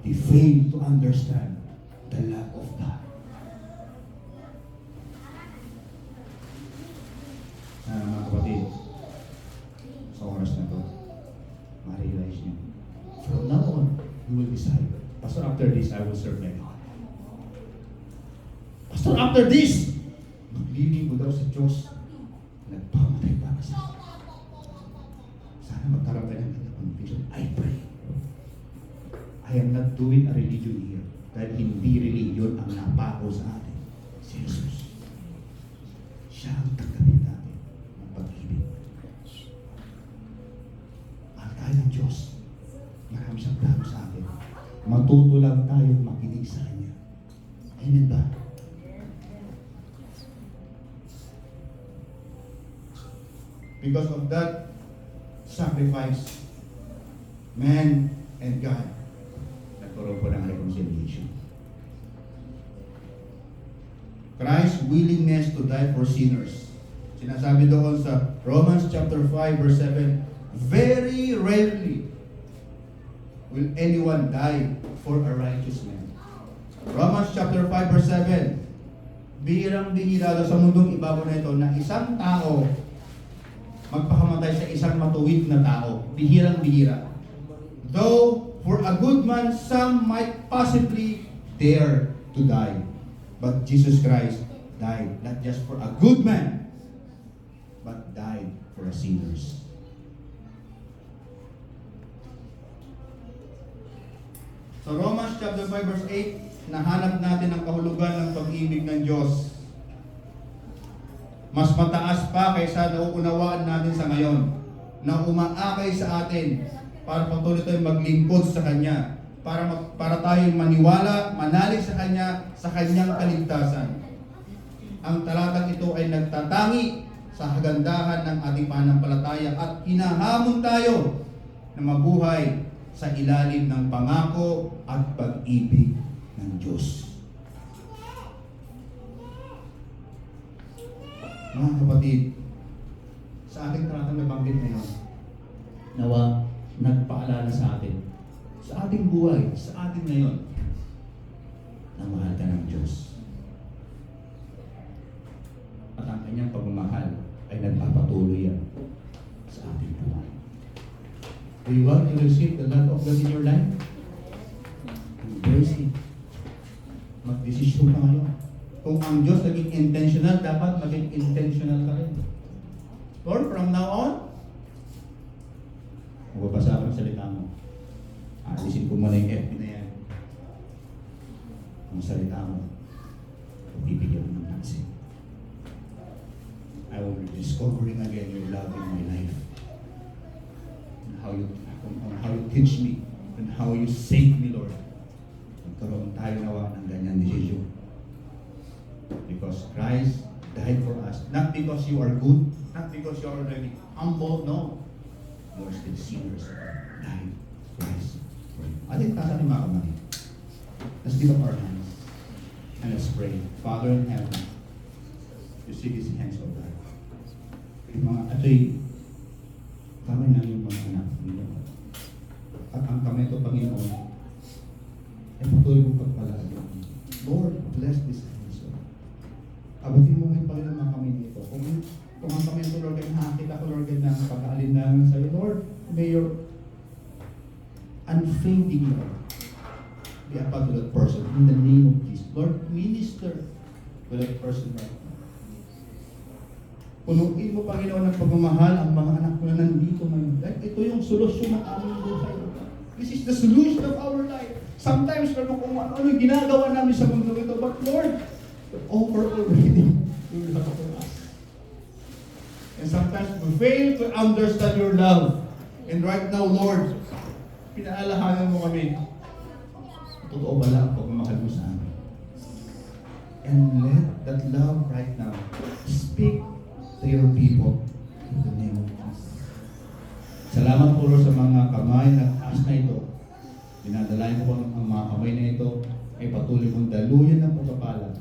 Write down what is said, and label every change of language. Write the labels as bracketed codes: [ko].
[en] fail to understand the love of God. [tl] Mga kapatid, sa oras na to, ma-realize niyo. [en] From now on, you will decide, Pastor, after this, I will serve my God. Pastor, after this, [tl] maglilingkod daw sa Diyos. Nagpamatay para sa akin. Sana magkaroon tayo ng conviction. [en] I pray. I am not doing a religion here. [tl] Dahil hindi religion ang napako sa atin. Si Jesus. Siya ang tanggapin natin ng pag-ibig. Mahal tayo ng Diyos. Marami siyang plano sa atin. Matuto lang tayo makinig sa Kanya. Amen ba? [en] Because of that sacrifice, man and God [tl] nagkaroon po ng [en] reconciliation. Christ's willingness to die for sinners. [tl] Sinasabi doon sa [en] Romans chapter 5 verse 7, very rarely will anyone die for a righteous man. [tl] Romans chapter 5 verse 7, bihirang-bihira daw sa mundong ibabaw na ito na isang tao magpakamatay sa isang matuwid na tao. Bihirang-bihira. [en] Though, for a good man, some might possibly dare to die. But Jesus Christ died not just for a good man, but died for a sinners. [tl] Sa Romans chapter 5 verse 8, nahanap natin ang kahulugan ng pag-ibig ng Diyos. Mas mataas pa kaysa nauunawaan natin sa ngayon, na umaakay sa atin para patuloy tayong maglingkod sa Kanya, para tayong maniwala, manalig sa Kanya, sa Kanyang kaligtasan. Ang talatang ito ay nagtatangi sa kagandahan ng ating pananampalataya at hinahamon tayo na mabuhay sa ilalim ng pangako at pag-ibig ng Diyos. Mga kapatid, sa ating talatang nabanggit ngayon, nawa nagpaalala sa atin, sa ating buhay, sa atin ngayon, na mahal ka ng Diyos. At ang kanyang pagmamahal ay nagpapatuloy yan sa ating buhay. [en] Do you want to receive the love of God in your life? Embrace it. [tl] Mag-desisyon ka ngayon. Kung ang Diyos naging intentional, dapat maging intentional ka rin. Lord, [en] from now on, [tl] magbabasa ka ng salita mo. Alisin ko muna yung FB na yan. Ang salita mo, bibigyan mo ng pansin. [en] I will be discovering again your love in my life. And how you teach me, and how you save me, Lord. [tl] Magkaroon tayo nawa ng ganyan desisyon. [en] Because Christ died for us. Not because you are good, not because you are already humble, no. You are still sinners. Died Christ for you. [tl] Atin tasan ni mga kamay. [en] Let's lift up our hands and let's pray. Father in heaven, you see these hands of God. [tl] Ato'y kamay na yung mga anak ninyo. At ang kamay ito, Panginoon, ay patuloy mong pagpalaga. Lord, [en] bless this hands, [tl] Lord. Abutin mo ngayon, Panginoon, mga kamay nito. Kung ang kamay ito, Lord, ay nakakita ko, Lord, ng pag-aalinlangan sa'yo, Lord, [en] may your unfading love be upon to that person in the name of Jesus. Lord, minister to that person right now. [tl] Punuin mo, Panginoon, ng pagmamahal ang mga anak mo na nandito ngayon. Like, ito yung solusyon ng aming buhay. [en] This is the solution of our life. Sometimes, Lord, [tl] kung ano yung ginagawa namin sa mundo ito, [en] but Lord, offer already your love for us. And sometimes we fail to understand your love. And right now, [tl] Lord, pinaalahanan mo kami. Totoo ba lang ang pagmamahal mo sa amin? [en] And let that love right now speak to your people in the name of Jesus. [tl] Salamat po, Lord, sa mga kamay na taas na ito. Dinadalayan ko ang mga kamay na ito ay patuloy mong daluyan ng pagpapala.